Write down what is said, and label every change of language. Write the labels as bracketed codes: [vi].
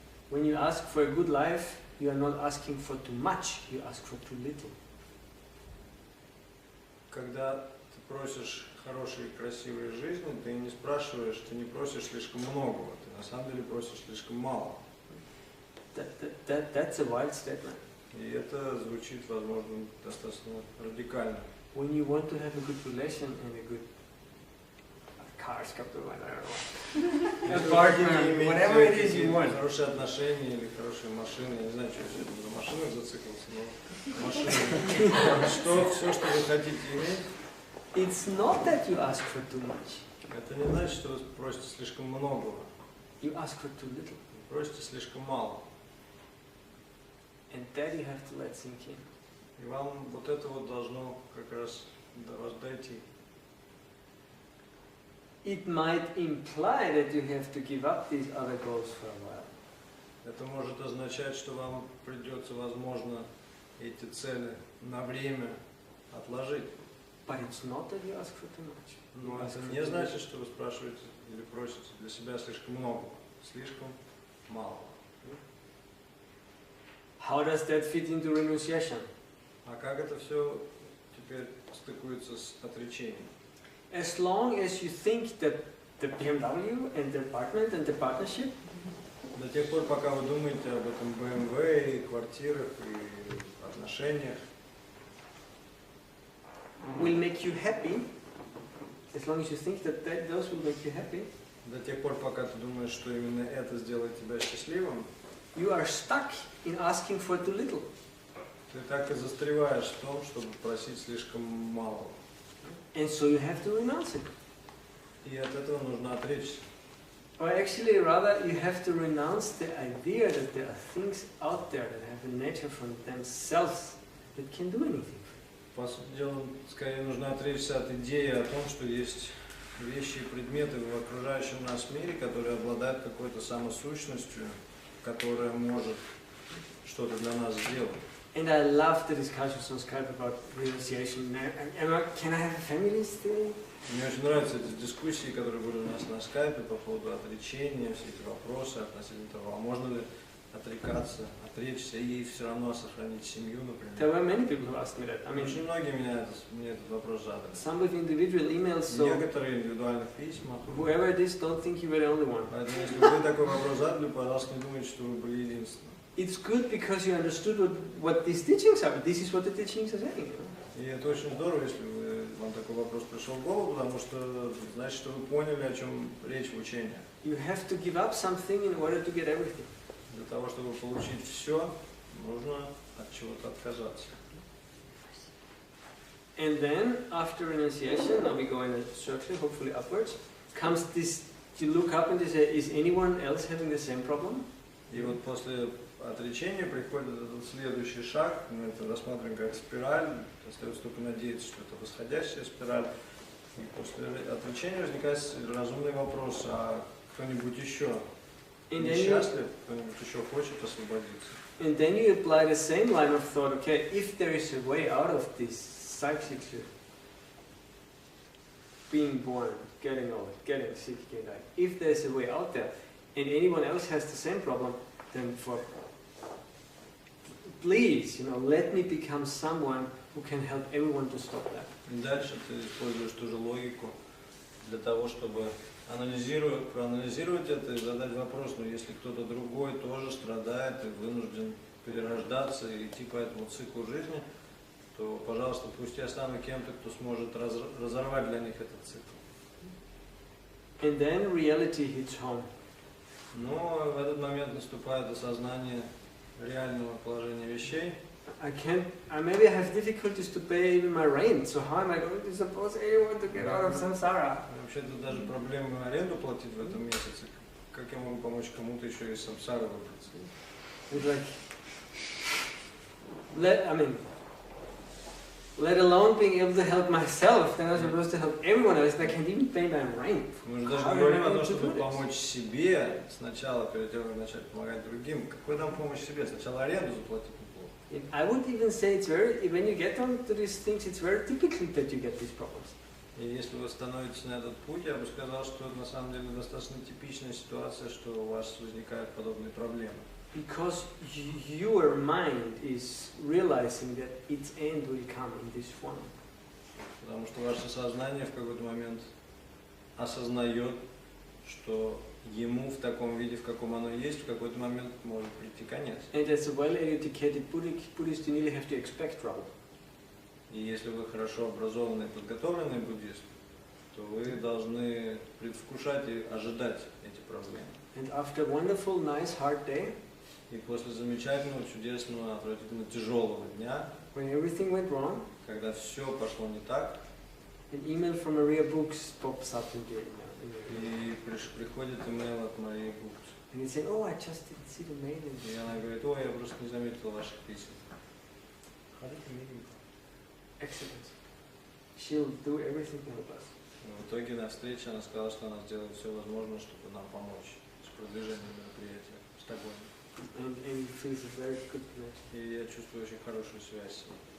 [en] When you ask for a good life, you are not asking for too much, you ask for too little. [ru] Когда ты просишь хорошей и красивой жизни, ты не спрашиваешь, ты не просишь слишком многого, ты на самом деле просишь слишком мало. [en] That's a wild statement. [ru] И это звучит, возможно, достаточно радикально. [en] When you want to have a good relation and a good cars, I don't know, a partner, whatever it is you want. [ru] Хорошие отношения или хорошие машины, я не знаю, что я сегодня на машинах зациклился, но машины. Что, все, что вы хотите иметь. [en] It's not that you ask for too much. [ru] Это не значит, что вы просите слишком многого. [en] You ask for too little. [ru] Вы просите слишком мало. [en] And that you have to let sink in. [ru] И вам вот это вот должно как раз до вас дойти. [en] It might imply that you have to give up these other goals for a while. [ru] Это может означать, что вам придется, возможно, эти цели на время отложить. [en] But it's not that you ask for too much. [ru] Но это не значит, что вы спрашиваете или просите для себя слишком много, слишком мало. [en] how does that fit into renunciation? [ru] А как это все теперь стыкуется с отречением? [en] As long as you think that the BMW and the apartment and the partnership [ru] До тех пор, пока вы думаете об этом BMW, и квартирах, и отношениях, [en] will make you happy, as long as you think that those will make you happy, [ru] до тех пор, пока ты думаешь, что именно это сделает тебя счастливым, [en] you are stuck in asking for too little. [ru] ты так и застреваешь в том, чтобы просить слишком мало. [en] And so you have to renounce it. [ru] И от этого нужно отречься. [en] Or actually, rather, you have to renounce the idea that there are things out there that have a nature from themselves that can do anything. [ru] По сути дела, скорее нужно отречься от идеи о том, что есть вещи и предметы в окружающем нас мире, которые обладают какой-то самосущностью, которая может что-то для нас сделать. [en] And I love the discussions on Skype about renunciation. Can I have a family still? [ru] Мне очень нравятся эти дискуссии, которые были у нас на скайпе по поводу отречения, все эти вопросы относительно того, а можно ли отрекаться, отречься и все равно сохранить семью, [en] There [ru] например. [en] were many people who asked me that. I mean, [ru] Очень многие мне этот вопрос задали. [en] some with individual emails, so [ru] Некоторые индивидуальных письма. [en] whoever it is, don't think you were the only one. [ru] Поэтому, если вы такой вопрос задали, пожалуйста, не думайте, что вы были единственным. [en] It's good because you understood what these teachings are. This is what the teachings are saying. [ru] И это очень здорово, если вам такой вопрос пришел в голову, потому что значит, что вы поняли, о чем речь в учении. [en] You have to give up something in order to get everything. [ru] Для того, чтобы получить все, нужно от чего-то отказаться. [en] And then, after renunciation, now we go in a circle, hopefully upwards, comes this, you look up and you say, is anyone else having the same problem? [ru] И вот после отречения приходит этот следующий шаг, мы это рассматриваем как спираль, остается только надеяться, что это восходящая спираль. И после отречения возникает разумный вопрос, а кто-нибудь еще несчастлив, кто-нибудь еще хочет освободиться? [en] And then you apply the same line of thought, okay, if there is a way out of this cycle, being born, getting old, getting sick, getting died, if there's a way out there, and anyone else has the same problem, then please, let me become someone who can help everyone to stop that. [ru] И дальше ты используешь ту же логику для того, чтобы проанализировать это и задать вопрос, но если кто-то другой тоже страдает и вынужден перерождаться и идти по этому циклу жизни, то, пожалуйста, пусть я стану кем-то, кто сможет разорвать для них этот цикл. [en] And then reality hits home. [ru] Но в этот момент наступает осознание реального положения вещей. [en] I maybe have difficulties to pay even my rent, so how am I going to suppose anyone to get out of samsara? [ru] Вообще-то даже проблемы аренду платить в этом месяце. Как я могу помочь кому-то еще из самсары выбраться? [en] It's like, let alone being able to help myself, then I'm supposed to help everyone else that can't even pay my rent. [ru] Мы же даже не говорим о том, чтобы помочь себе сначала, перед тем, как начать помогать другим. Какой там помощь себе? Сначала аренду заплатить неплохо. [en] I would even say it's when you get onto these things, it's very typical that you get these problems. [ru] И если вы становитесь на этот путь, я бы сказал, что это на самом деле достаточно типичная ситуация, что у вас возникают подобные проблемы. [en] Because your mind is realizing that its end will come in this form. [ru] Потому что ваше сознание в какой-то момент осознает, что ему в таком виде, в каком оно есть, в какой-то момент может прийти конец. [en] And as a well-educated Buddhist, you really have to expect trouble. [ru] И если вы хорошо образованный и подготовленный буддист, то вы должны предвкушать и ожидать эти проблемы. [en] And after a wonderful, nice, hard day, [ru] И после замечательного, чудесного, отвратительно тяжелого дня, [en] when everything went wrong, [ru] когда все пошло не так, [en] an email from Maria Books pops up in your email. [ru] и приходит имейл от Марии Букс. [en] And you say, oh, I just didn't see the mail. [ru] И она говорит, ой, я просто не заметила ваших писем. Хорошо, миленько. [en] Excellent. She'll do everything to help us. [ru] В итоге на встрече она сказала, что она сделает все возможное, чтобы нам помочь с продвижением мероприятия в Стокгольме. [en] And it feels a very good connection. [ru] И я чувствую очень хорошую связь с ней.